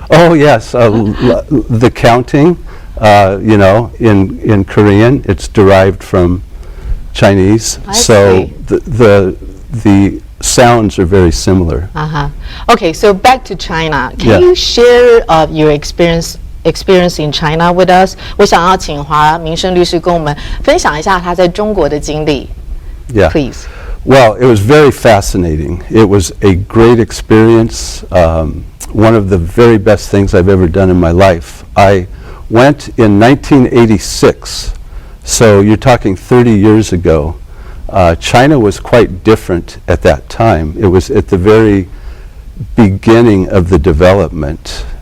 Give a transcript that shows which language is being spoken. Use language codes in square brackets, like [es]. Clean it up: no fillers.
[en] Oh yes, the counting, in Korean, it's derived from Chinese. So the sounds are very similar. Okay, so back to China. Can you share your experience in China with us? [zh] 我想要请华明胜律师跟我们分享一下他在中国的经历。 [en] Yeah. Please. Well, it was very fascinating. It was a great experience. One of the very best things I've ever done in my life. I went in 1986. So you're talking 30 years ago. China was quite different at that time. It was at the very beginning of the development.